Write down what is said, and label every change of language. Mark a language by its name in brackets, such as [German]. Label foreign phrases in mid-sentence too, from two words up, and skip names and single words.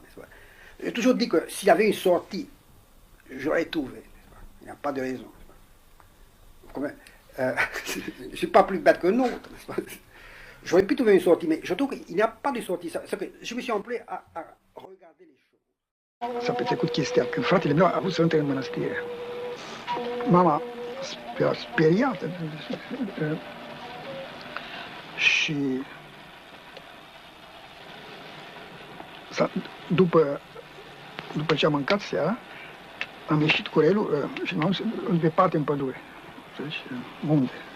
[French] J'ai toujours dit que s'il y avait une sortie, j'aurais trouvé. Il n'y a pas de raison. Je ne suis pas plus bête que l'autre. J'aurais pu trouver une sortie, mais je trouve qu'il n'y a pas de sortie. Je me suis employé à regarder les choses. [Romanian] S-a petrecut chestia când fratele meu a avut să intre în mănăstire. Mama era speriată și după ce am mâncat seara, am ieșit cu relul și m-am dus în departe în pădure, munte.